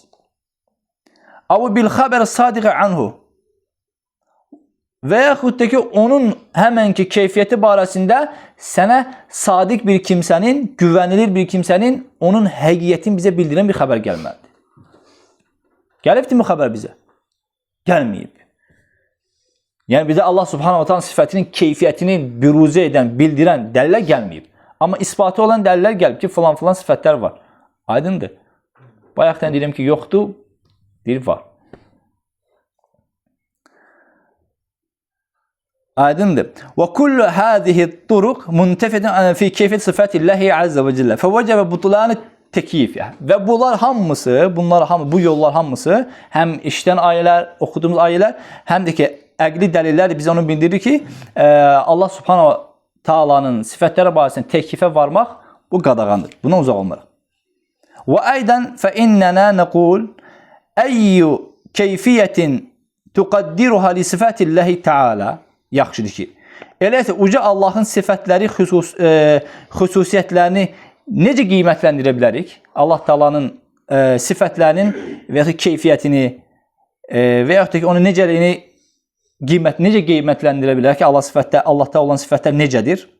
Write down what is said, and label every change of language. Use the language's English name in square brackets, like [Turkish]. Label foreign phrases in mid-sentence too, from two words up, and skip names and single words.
[Azerbaijani] Əvvəl [Arabic] بالخبر الصادقة عنه [Azerbaijani] və yaxud da ki, onun həmənki keyfiyyəti barəsində sənə sadiq bir kimsənin, güvənilir bir kimsənin onun həqiqətini bizə bildirən bir xəbər gəlməlidir. Gəlibdir mi xəbər bizə? Gəlməyib. Yəni bizə [Arabic] الله سبحانه وتعالى [Azerbaijani] sifətinin keyfiyyətini büruzə edən, bildirən dəlillər gəlməyib. Amma isbatı olan dəlillər gəlib ki, filan sifətlər var. Aydındır. Bayaqdan deyirəm ki, yoxdur, deyir var. Aydındır. [Arabic] وكل هذه طرق منتفية في كيفية صفات الله عز وجل. فوجب بطلان التكييف. [Azerbaijani] Və bunlar hamısı, bu yollar hamısı həm işdən ayələr, oxuduğumuz ayələr, həm də ki əqli dəlillər bizə onu bildirir ki, [Arabic] الله سبحانه تعالى [Azerbaijani] sifətləri barəsində təklifə varmaq bu qadağandır. Buna uzaq olmaraq. [Arabic] وأيضا فإننا نقول أي كيفية تقدرها لصفات الله تعالى. [Azerbaijani] Yaxşıdır ki, elə isə uca Allahın sifətləri, xüsusiyyətlərini necə qiymətləndirə bilərik? Allah Taala'nın sifətlərinin və ya keyfiyyətini və ya da ki, onun necəliyini necə qiymətləndirə bilərik ki, Allahda olan sifətlər necədir?